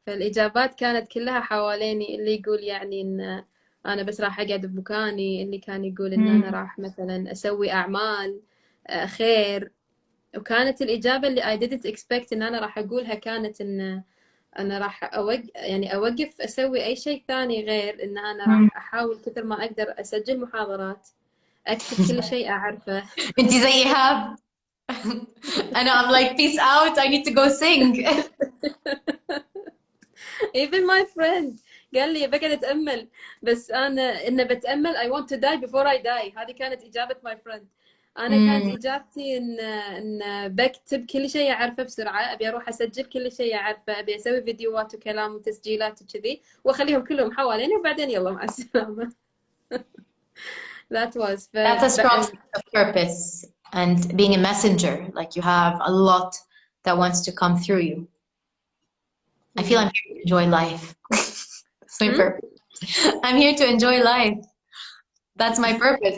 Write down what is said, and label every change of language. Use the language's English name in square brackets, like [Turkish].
[Arabic] فالإجابات كانت كلها حواليني، اللي يقول يعني إن أنا بس راح أقعد بمكاني، اللي كان يقول إن أنا راح مثلا أسوي أعمال خير، وكانت الإجابة اللي [English] I didn't expect [Arabic] إن أنا راح أقولها كانت إن أنا راح أوقف أسوي أي شيء ثاني غير إن أنا راح أحاول كثر ما أقدر أسجل محاضرات، أكتب كل شيء أعرفه. أنتي زي إيهاب. [English] أنا I'm like peace out, I need to go sing. Even my friend [Arabic] قال لي بقعد أتأمل، بس أنا إن بتأمل [English] I want to die before I die. [Arabic] هذه كانت إجابة [English] my friend. [Arabic] أنا كانت إجابتي إن بكتب كل شيء أعرفه بسرعة، أبي أروح أسجل كل شيء أعرفه، أبي أسوي فيديوهات وكلام وتسجيلات وكذي وأخليهم كلهم حواليني وبعدين يلا مع السلامة. [English] That's a strong sense of purpose and being a messenger. Like you have a lot that wants to come through you. I feel I'm here to enjoy life. That's my purpose. I'm here to enjoy life. That's my purpose.